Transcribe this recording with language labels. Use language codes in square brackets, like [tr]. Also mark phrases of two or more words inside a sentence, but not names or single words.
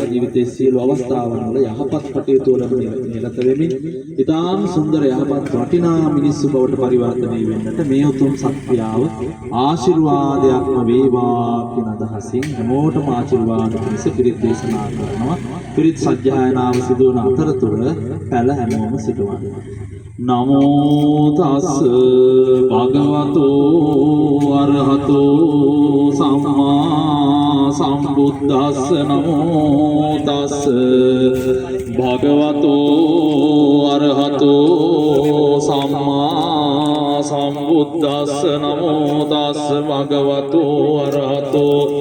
[si] ජීවිතයේ සියලු අවස්ථාවන් වල යහපත් කටයුතු වල නිරත වෙමින් ඉතාම සුන්දර යහපත් වටිනා මිනිස්සු බවට පරිවර්තනය වෙන්නට මේ උතුම් සත්‍යාව ආශිර්වාදයක්ම වේවා කියන අදහසින් හැමෝටම ආශිර්වාද පිණිස පිරිත් දේශනා කරනවා. පිරිත් සජ්ජායනාව සිදුවන අතරතුර පැල හැමෝම සිටවනවා. [pi] නමෝ තස් භගවතෝ අරහතෝ සම්මා සම්බුද්දස්ස නමෝ තස් භගවතෝ අරහතෝ සම්මා සම්බුද්දස්ස නමෝ තස් භගවතෝ අරහතෝ